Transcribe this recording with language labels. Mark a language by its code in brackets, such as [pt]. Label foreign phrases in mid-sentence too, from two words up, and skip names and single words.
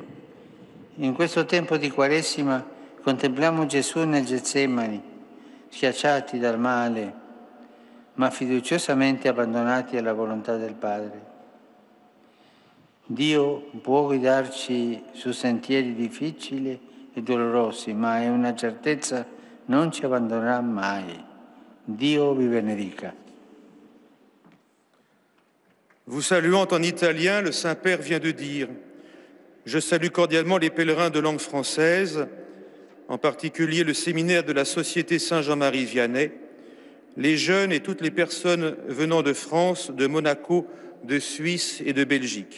[it] In questo tempo di Quaresima contempliamo Gesù nel Getsemani, schiacciati dal male, ma fiduciosamente abbandonati alla volontà del Padre. Dio può guidarci su sentieri difficili e dolorosi, ma è una certezza, non ci abbandonerà mai. Dio vi benedica. [fr] Vous saluant en italien, le Saint-Père vient de dire « Je salue cordialement les pèlerins de langue française, en particulier le séminaire de la Société Saint-Jean-Marie Vianney, les jeunes et toutes les personnes venant de France, de Monaco, de Suisse et de Belgique.